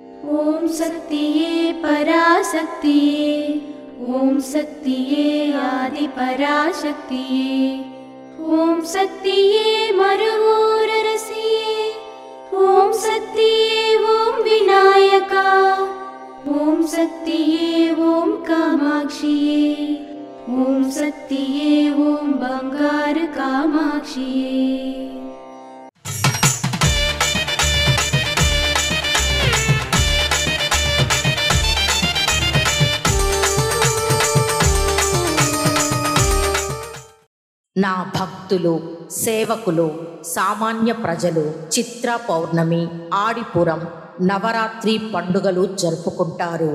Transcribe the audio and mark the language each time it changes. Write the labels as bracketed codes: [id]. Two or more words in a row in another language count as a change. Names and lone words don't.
[ta] ஓம் சக்தியே பராசக்தியே, ஓம் சக்தியே ஆதி பராசக்தியே, ஓம் சக்தியே மருவூரரசியே, ஓம் சக்தியே ஓம் விநாயகா, ஓம் சக்தியே ஓம் காமாட்சியே, ஓம் சக்தியே ஓம் பங்காரு காமாட்சியே। [te] నా భక్తులు, సేవకులు, సామాన్య ప్రజలు చిత్ర పౌర్ణమి, ఆడిపురం, నవరాత్రి పండుగలు జరుపుకుంటారు.